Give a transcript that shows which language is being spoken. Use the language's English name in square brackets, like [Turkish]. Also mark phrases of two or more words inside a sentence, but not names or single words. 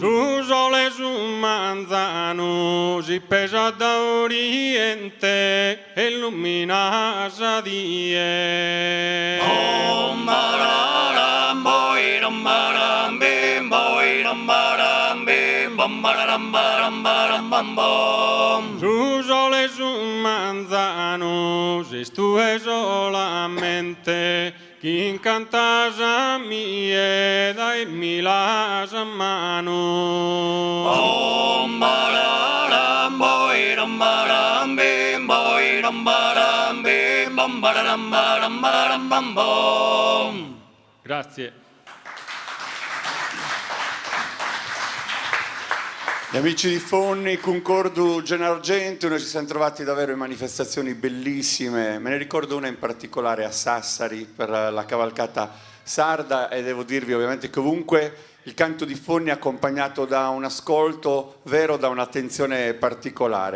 [Sardinian] Su sole su manzano si pesa da oriente e illumina sadie. Om bararam boiram baram bim boiram baram bim bam bararam baram baram bam bom. Su sole su manzano si stue solamente chi incanta a mie dai milas a mano. Om bararam boiram baram bim boiram baram bim bam bararam baram baram bam bom. [Italian] Grazie. Gli amici di Fonni, Concordu, Gennargentu, noi ci siamo trovati davvero in manifestazioni bellissime, me ne ricordo una in particolare a Sassari per la cavalcata sarda e devo dirvi ovviamente che ovunque il canto di Fonni è accompagnato da un ascolto vero, da un'attenzione particolare.